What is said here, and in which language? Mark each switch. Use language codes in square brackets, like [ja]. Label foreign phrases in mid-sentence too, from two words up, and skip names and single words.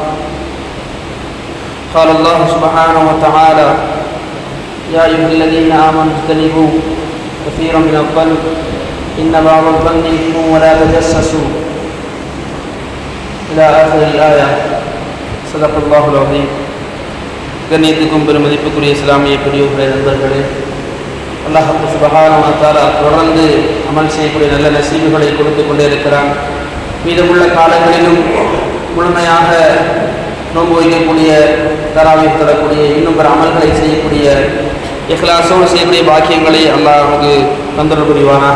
[ar] قال الله سبحانه وتعالى يا أيها الذين آمنوا اجتنبوا كثيرا من الظن إن بعض الظن إثم ولا تجسسوا إلى آخر الآية صدق الله العظيم. [ta] கண்ணியத்துக்கும் பெருமதிப்புக்குரிய இஸ்லாமிய பெரியோர்களே, நண்பர்களே, அல்லாஹ் [ar] سبحانه وتعالى [ta] தொடர்ந்து அமல் செய்யக்கூடிய நல்ல நசீபுகளை கொடுத்து கொண்டே இருக்கிறான். மீதமுள்ள காலங்களிலும் முழுமையாக நோன்பு வைக்கக்கூடிய, தராவீஹ் தரக்கூடிய, இன்னும் பிற அமல்களை செய்யக்கூடிய, இஹ்லாஸோடு செய்யக்கூடிய பாக்கியங்களை அல்லாஹ் நமக்கு தந்தருள் புரிவானாக.